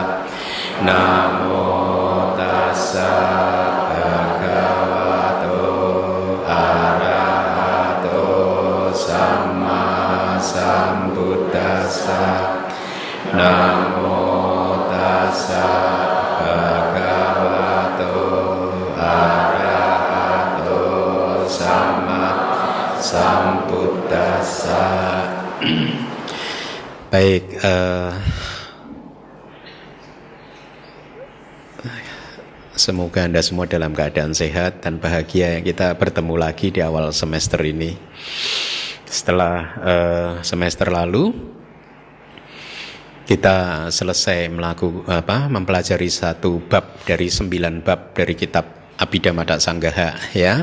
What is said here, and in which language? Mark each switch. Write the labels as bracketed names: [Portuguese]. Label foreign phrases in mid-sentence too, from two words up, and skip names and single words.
[Pali] Namo tassa bhagavato arahato sama sambuddhassa. Namo tassa bhagavato arahato sama sambuddhassa. [Indonesian] Baik, semoga Anda semua dalam keadaan sehat dan bahagia. Kita bertemu lagi di awal semester ini. Setelah semester lalu kita selesai mempelajari satu bab dari 9 bab dari kitab Abhidhamma Sanggaha, ya.